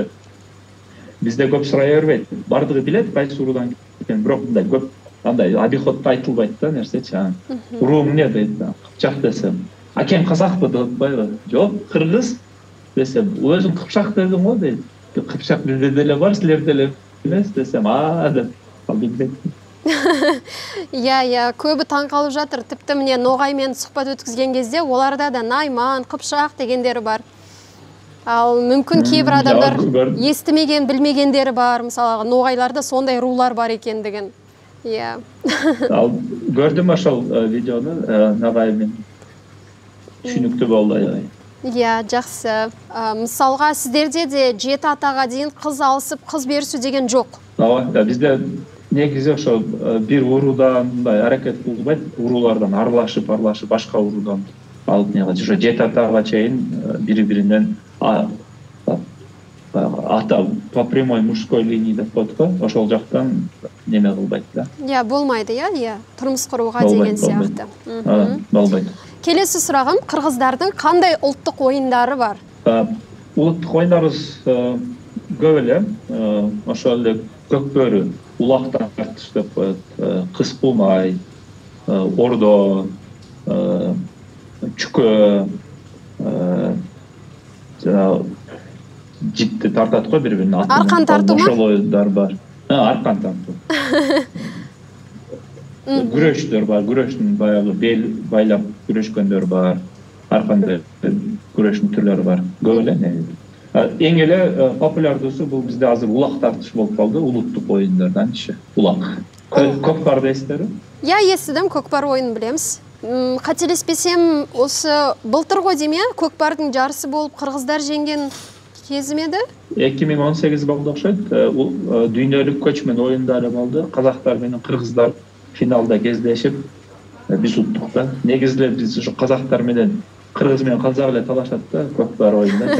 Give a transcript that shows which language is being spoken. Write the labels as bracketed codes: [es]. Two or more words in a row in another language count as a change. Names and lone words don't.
[ky] Бизде көп сурай бербейт. Бардыгы билет кайсы уруудан экенин, бирок мындай көп андай обиходто айтылбайт да нерсечи. Урууң эмне дейт да, Кыпчак десем. Акем казакпы деп атпайбы? Жок, кыргыз десем, өзүң Кыпчак дедиң го дейт. Кыпчак бизде деле бар, силерде деле эмес десем, деп калдым. [kk] Иә, көбі таң қалып жатыр. Тіпті міне Ноғаймен сұхбат өткізген кезде оларда да Найман, Қыпшақ дегендері бар. Ал мүмкін кейбір адамдар естімеген, білмегендері бар. Мысалы, Ноғайларда сондай рулар бар екендігін. Иә. [ky] Ал көрдім ошол видеоны, Ноғаймен түшүнүктүү болду. [kk] Иә, жақсы. Мысалға, сіздерде де 7 атаға дейін қыз алысып, қыз берісу деген жоқ. [ky] Бизде негизи ошо бир уруудан мындай аракет кылбайт, уруулардан аралашып башка уруудан алып ошо 7 атага чейин бири-биринен ата [ru] по прямой мужской линии [ky] деп коет го, ошол жактан неме кылбайт да. [kk] Иә, болмайды, иә, [ky] турмуш курууга деген сыяктуу. Болбойт. [kk] Келесі сұрағым, қырғыздардың қандай ұлттық ойындары бар? [ky] Улуттук оюндарыбыз көп эле, ошол эле көкбөрү, улак тартыш деп коет, кыз кулмай, ордо, чүкө, жипти тартат го бири-бирине. Аркан тартуу ошол оюндар бар. Аркан тартуу. Күрөштөр бар, күрөштүн баягы бел байлап күрөшкөндөр бар. Ар кандай күрөштүн түрлөрү бар. Көп эле негизи. Эң эле популярдуусу бул бизде азыр улак тартыш болуп калды, улуттук оюндардан иши. Улак. Көкпар дейсиздерби? [kk] Я естидим, көкпар оюнун билемиз. [ky] Кателеспесем, осы былтыр го дейм, көкпардын жарысы болуп кыргыздар жеңген кезим эди? 2018 болду окшойт. Дүйнөлүк көчмөн оюндары болду. Казактар менен кыргыздар финалда кездешип, биз уттук да. Негизи биз ушу казактар менен кыргыз менен казак эле талашат да көкпар оюнда.